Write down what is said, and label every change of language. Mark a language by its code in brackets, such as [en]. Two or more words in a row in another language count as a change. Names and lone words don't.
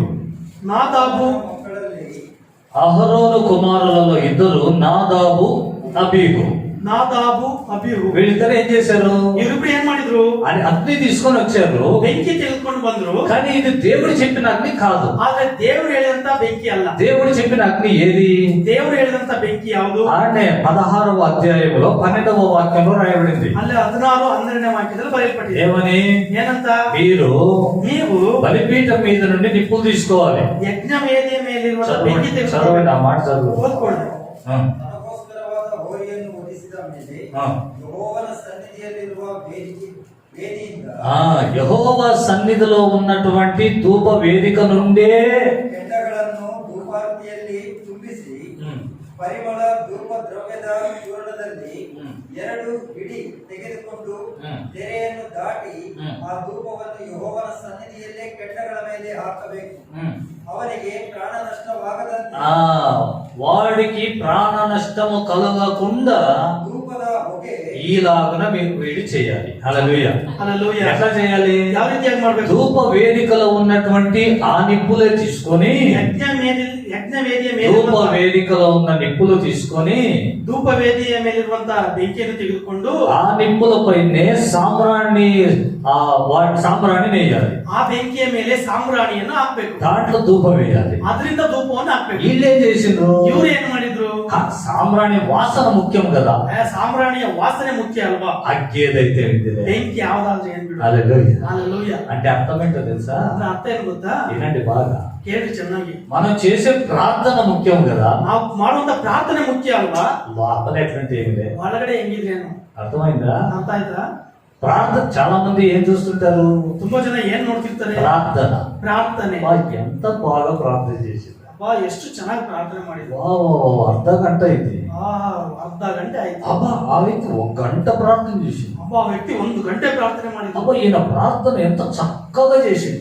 [kn] ನಾದಾಬು ಮಕ್ಕಳಲ್ಲಿ [te] అహరోను కుమారులలో ఇద్దరు నాదాబు అబీహు. [kn] ನಾದಾಬು ಅಬೀಹು [te] వీళ్ళిద్దరు ఏం చేశారు? [kn] ಇವರಿಬ್ರು ಏನ್ ಮಾಡಿದ್ರು? [te] అని అగ్ని తీసుకొని వచ్చారు. [kn] ಬೆಂಕಿ ತೆಗೆದುಕೊಂಡು ಬಂದ್ರು. [te] కానీ ఇది దేవుడు చెప్పిన అగ్ని కాదు. [kn] ಆದ್ರೆ ದೇವರು ಹೇಳಿದಂತ ಬೆಂಕಿ ಅಲ್ಲ. [te] దేవుడు చెప్పిన అగ్ని ఏది? [kn] ದೇವರು ಹೇಳಿದಂತ ಬೆಂಕಿ ಯಾವುದು? [te] అంటే 16వ అధ్యాయంలో 12వ వాక్యంలో రాయబడింది. [kn] ಅಲ್ಲಿ 16 12ನೇ ವಾಕ್ಯದಲ್ಲಿ ಬರೆಯಲ್ಪಟ್ಟಿದೆ. [te] ఏమని? [kn] ಏನಂತ? [te] మీరు [kn] ನೀವು [te] బలిపీఠం మీద నుండి నిప్పులు తీసుకోవాలి. [kn] ಯಜ್ಞ ವೇದಿಯ ಮೇಲಿರುವಂತ ಬೆಂಕಿ [te] చదవండి [kn] ತೆಗೆದುಕೊಂಡು [te] ఆ మాట చదువు. [kn] ಓದ್ಕೊಳ್ಳಿ. ನನಗೋಸ್ಕರವಾದ ಹೋರಿಯನ್ನು ವಧಿಸಿದ ಮೇಲೆ [te] ఆ. [kn] ಯೆಹೋವನ ಸನ್ನಿಧಿಯಲ್ಲಿರುವ ವೇದಿಯಿಂದ [te] యెహోవా సన్నిధిలో ఉన్నటువంటి ధూప వేదిక నుండే [kn] ಕೆಂಡಗಳನ್ನು ಧೂಪಾರತಿಯಲ್ಲಿ ತುಂಬಿಸಿ ಪರಿಮಳ ಧೂಪ ದ್ರವ್ಯದ ಚೂರ್ಣದಲ್ಲಿ 2 ಹಿಡಿ ತೆಗೆದುಕೊಂಡು ತೆರೆಯನ್ನು ದಾಟಿ ಆ ಧೂಪವನ್ನು ಯೆಹೋವನ ಸನ್ನಿಧಿಯಲ್ಲೇ ಕೆಂಡಗಳ ಮೇಲೆ ಹಾಕಬೇಕು. ಅವನಿಗೆ ಪ್ರಾಣ ನಷ್ಟವಾಗದಂತೆ [te] వాడికి ప్రాణ నష్టము కలగకుండా [kn] ಧೂಪದ ಹೊಗೆ [te] ఈలాగున మీరు వేడి చేయాలి. హల్లెలూయా. హల్లెలూయా. ఎట్లా చేయాలి? [kn] ಯಾವ ರೀತಿಯಾಗಿ ಮಾಡಬೇಕು? [te] ధూప వేదికలో ఉన్నటువంటి ఆ నిప్పులే తీసుకొని [kn] ಯಜ್ಞ ವೇದಿಯ ಮೇಲೆ [te] ధూప వేదికలో ఉన్న నిప్పులు తీసుకొని [kn] ಧೂಪ ವೇದಿಯ ಮೇಲಿರುವಂತ ಬೆಂಕಿಯನ್ನು ತೆಗೆದುಕೊಂಡು [te] ఆ నిప్పులపైనే సాంబ్రాణి సాంబ్రాణి వేయాలి. [kn] ಆ ಬೆಂಕಿಯ ಮೇಲೆ ಸಾಂಬ್ರಾಣಿಯನ್ನು ಹಾಕ್ಬೇಕು. [te] దాంట్లో ధూపం వేయాలి. [kn] ಅದರಿಂದ ಧೂಪವನ್ನು ಹಾಕ್ಬೇಕು. [te] వీళ్ళేం చేసిండ్రు? [kn] ಇವ್ರು ಏನ್ ಮಾಡಿದ್ರು? [te] సాంబ్రాణి వాసన ముఖ్యం కదా. [kn] ಸಾಂಬ್ರಾಣಿಯ ವಾಸನೆ ಮುಖ್ಯ ಅಲ್ವಾ? [te] అగ్గేదైతే ఏంటిదే. [kn] ಬೆಂಕಿ ಯಾವ್ದಾದ್ರು ಏನ್ ಬಿಡು. [te] హల్లెలూయా. హల్లెలూయా. అంటే అర్థం ఏంటో తెలుసా? [kn] ಅದ್ರ ಅರ್ಥ ಏನ್ ಗೊತ್ತಾ? [te] వినండి బాగా. [kn] ಕೇಳಿ ಚೆನ್ನಾಗಿ. [te] మనం చేసే ప్రార్థన ముఖ్యం కదా. [kn] ನಾವು ಮಾಡುವಂತ ಪ್ರಾರ್ಥನೆ ಮುಖ್ಯ ಅಲ್ವಾ? [te] లోపల ఎట్లాంటి ఏమి లేదు. [kn] ಒಳಗಡೆ ಹೆಂಗಿದ್ರೇನು? [te] అర్థమైందా? [kn] ಅರ್ಥ ಆಯ್ತಾ? [te] ప్రార్థన చాలా మంది ఏం చూస్తుంటారు? [kn] ತುಂಬಾ ಜನ ಏನ್ ನೋಡ್ತಿರ್ತಾರೆ? [te] ప్రార్థన. [kn] ಪ್ರಾರ್ಥನೆ. [te] ఎంత బాగా ప్రార్థన చేసింది. [kn] ಅಬ್ಬಾ ಎಷ್ಟು ಚೆನ್ನಾಗಿ ಪ್ರಾರ್ಥನೆ ಮಾಡಿದ್ರು. [te] అర్ధ గంట అయింది. [kn] ಅರ್ಧ ಗಂಟೆ ಆಯ್ತು. [te] అబ్బా ఆ వ్యక్తి 1 గంట ప్రార్థన చేసింది. [kn] ಅಬ್ಬಾ ವ್ಯಕ್ತಿ 1 ಗಂಟೆ ಪ್ರಾರ್ಥನೆ ಮಾಡಿದ್ರು. [te] అబ్బా ఈయన ప్రార్థన ఎంత చక్కగా చేసింది.